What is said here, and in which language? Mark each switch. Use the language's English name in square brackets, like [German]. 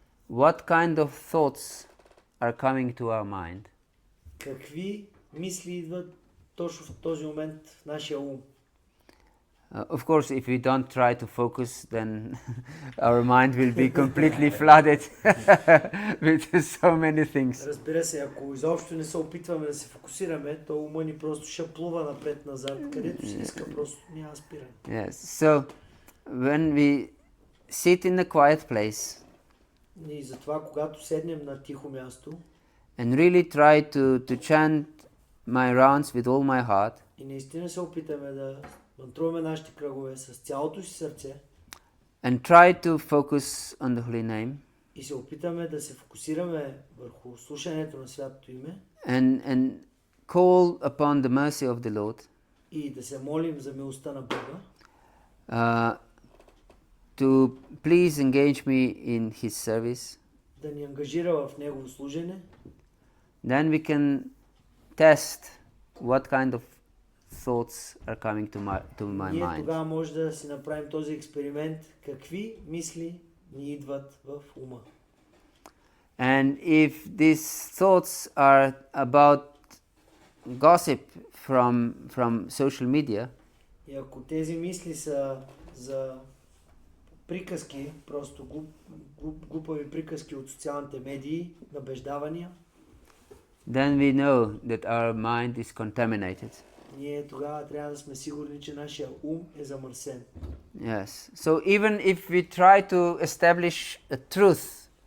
[English] what kind of thoughts are coming to our mind? [Bulgarian] какви мисли идват точно в този момент в нашия ум. [English] Of course, if we don't try to focus, then our mind will be completely flooded with so many things. [Bulgarian] Разбира се, ако изобщо не се опитваме да се фокусираме, то ума ни просто ще плува напред-назад, където си иска, просто няма спиране. [English] Yes. So, when we sit in a quiet place [Bulgarian] И затова, когато седнем на тихо място [English] and really try to chant my rounds with all my heart, [Bulgarian] и наистина се опитаме да мантруваме нашите кръгове с цялото си сърце [English] and try to focus on the holy name, [Bulgarian] и се опитаме да се фокусираме върху слушането на Святото име [English] and call upon the mercy of the Lord, [Bulgarian] и да се молим за милостта на Бога, [English] to please engage me in His service, [Bulgarian] да ни ангажира в Негово служене, [English] then we can test what kind of thoughts are coming to my [Bulgarian] ние [English] mind. [Bulgarian] тогава може да си направим този експеримент, какви мисли ни идват в ума. [English] And if these thoughts are about gossip from social media, [Bulgarian] И ако тези мисли са за приказки, просто глупави приказки от социалните медии, набеждавания, [English] then we know that our mind is contaminated. [Bulgarian] ние тогава трябва да сме сигурни, че нашия ум е замърсен. [English] Yes. So even if we try to establish a truth,